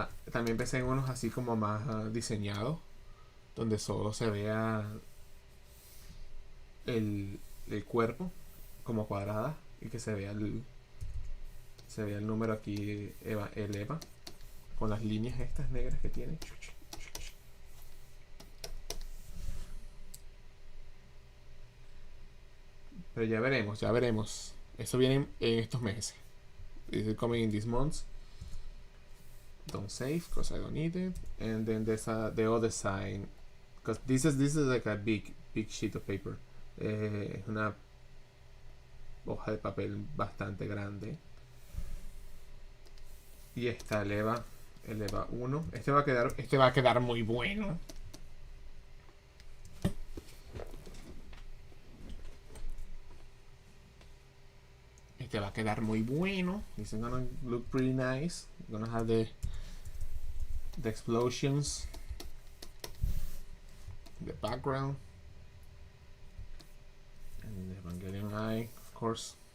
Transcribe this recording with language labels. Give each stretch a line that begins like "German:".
Spanish: También pensé en unos así como más diseñados, donde solo se vea el cuerpo como cuadrada y que se vea el número aquí, el Eva, con las líneas estas negras que tiene. Pero ya veremos. Eso viene en estos meses.
English: This is coming in these months. Don't save because I don't need it. And then there's the other side, because this is like a big sheet of paper.
Spanish: Una hoja de papel bastante grande. Y está el Eva 1. Este va a quedar muy bueno. Este va a quedar muy bueno.
English: This is gonna look pretty nice. Gonna have the explosions, the background, and the Evangelion eye, of course.